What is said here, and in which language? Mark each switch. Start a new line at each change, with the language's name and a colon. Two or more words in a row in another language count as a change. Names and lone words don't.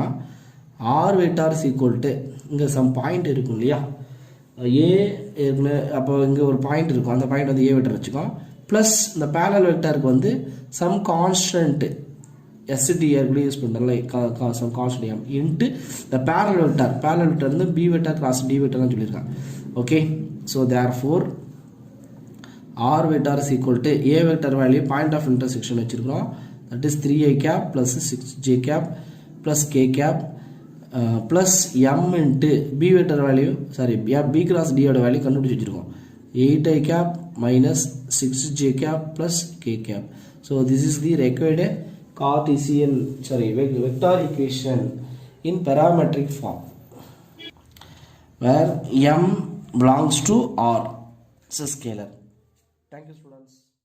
English: R vector is equal to, இங்கே some point
Tamil: இருக்கும் இல்லையா,
English: ஏ
Tamil: இருக்குன்னு, அப்போ இங்கே ஒரு
English: பாயிண்ட்
Tamil: இருக்கும், அந்த
English: பாயிண்ட் வந்து A vector வச்சுக்கோம், ப்ளஸ் இந்த parallel vectorukku வந்து some constant STR use பண்ணுறோம், some constant M into இந்த parallel vector வந்து B vector cross D vectornu சொல்லியிருக்காங்க. Okay, so therefore R vector is equal to A vector value point of intersection வச்சிருக்கோம், that is 3i cap plus 6j cap plus k cap plus m into B vector value, sorry B cross D ஓட வேல்யூ
Tamil: கண்டுபிடிச்சு வச்சிருக்கோம்,
English: 8i cap minus 6j cap plus k cap. So this is the required Cartesian, sorry vector equation in parametric form where m belongs to R. It's a scalar. Thank you, students.